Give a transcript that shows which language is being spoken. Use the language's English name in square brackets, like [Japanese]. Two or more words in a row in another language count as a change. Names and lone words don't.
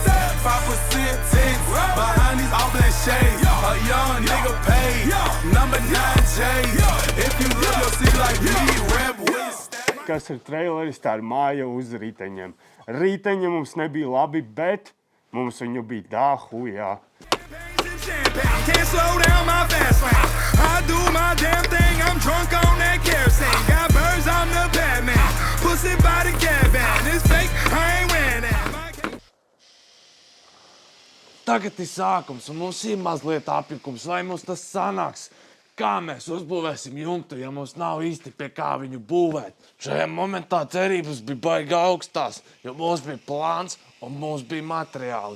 [English] 5% tints, behind these all black shades. A young nigga paid, number 9J. If you live your city like me, rap with. [Latvian] Kas ir traileris, tā ir māja uz riteņiem. Riteņi mums nebija labi, bet mums viņu bija dāhujā. [English] Can't slow down my fast lane. I do my damn thing, I'm drunk on that kerosene. Got birds, I'm the Batman. Pussy by the caravan. It's fake, I ain't wearing that. [Latvian] Tagad ir sākums, un mums ir mazliet apjukums. Vai mums tas sanāks? Kā mēs uzbūvēsim jumtu, ja mums nav īsti pie kā viņu būvēt? Šajā momentā cerības bija baigi augstās, jo mums bija plāns un mums bija materiāli.